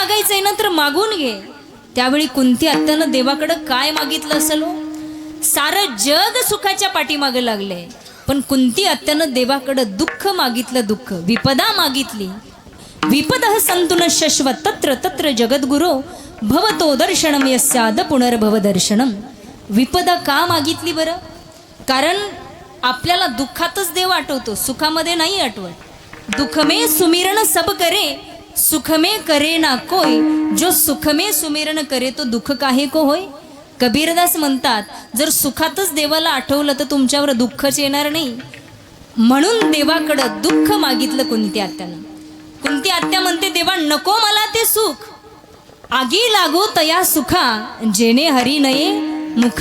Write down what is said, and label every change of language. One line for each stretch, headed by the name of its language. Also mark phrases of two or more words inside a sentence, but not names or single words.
Marathi: मागायचंय ना तर मागून घे. त्यावेळी कुंती आत्यानं देवाकडं काय मागितलं असेल हो? सारं जग सुखाच्या पाठीमागे लागले, पण कुंती आत्यानं देवाकडं दुःख मागितलं. दुःख विपदा मागितली.
Sanskrit: विपदः संतुन शश्वत तत्र तत्र जगद्गुरो भवतो दर्शनम यस्याद पुनर्भव दर्शनम.
Marathi: विपदा का मागितली बरं? कारण आपल्याला दुःखातच देव आठवतो, सुखामध्ये नाही आठवत.
Hindi: दुःख में सुमिरन सब करे, सुख में करे ना कोई. जो सुख में सुमिरन करे तो दुःख काहे को होय.
Marathi: कबीरदास म्हणतात, जर सुखातच देवाला आठवलं तर तुमच्यावर दुःखच येणार नाही. म्हणून देवाकडं दुःख मागितलं कुंती आत्यानं. कुंती आत्या म्हणते, देवा नको मला ते सुख, आगी लागो तया सुखा, जेणे हरी नये मुखा.